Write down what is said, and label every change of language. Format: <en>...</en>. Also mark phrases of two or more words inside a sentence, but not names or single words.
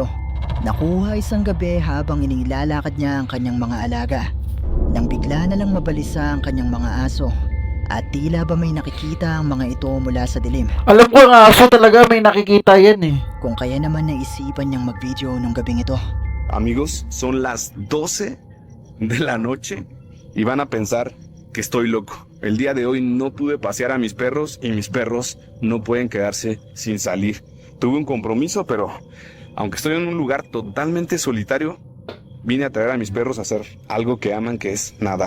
<tl>Nakuha isang gabi habang inilalakad niya ang kanyang mga alaga nang bigla na lang mabalisa ang kanyang mga aso at tila ba may nakikita ang mga ito mula sa dilim. Alam ko ang aso talaga may nakikita yan eh. Kung kaya naman naisipan niyang mag-video nung gabing ito.</tl> <es>Amigos, son las 12 de la noche y van a pensar que estoy loco. El día de hoy no pude pasear a mis perros y mis perros no pueden quedarse sin salir. Tuve un compromiso, pero aunque estoy en un lugar totalmente solitario, vine a traer a mis perros a hacer algo que aman, que es nadar.</es>